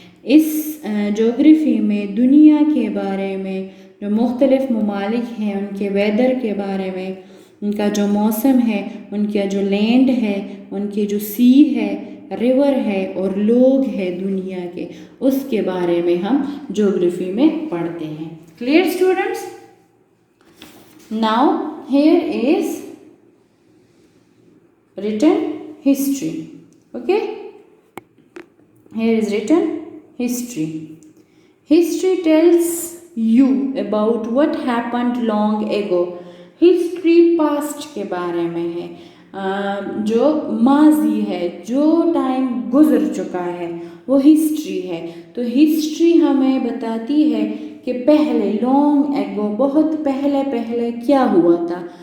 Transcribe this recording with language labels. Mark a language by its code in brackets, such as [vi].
[ur] اس جغرافی میں دنیا کے بارے میں جو مختلف ممالک ہیں ان کے ویدر کے بارے میں، ان کا جو موسم ہے، ان کا جو لینڈ ہے، ان کے جو سی ہے، ریور ہے اور لوگ ہے دنیا کے، اس کے بارے میں ہم جغرافی میں پڑھتے ہیں. [en] Clear students? Now here is written history. Okay? Here is written history. History tells you about what happened long ago. History past [ur] کے بارے میں ہے، جو ماضی ہے، جو ٹائم گزر چکا ہے وہ ہسٹری ہے. تو ہسٹری ہمیں بتاتی ہے کہ پہلے [en] long ago, [ur] بہت پہلے کیا ہوا تھا.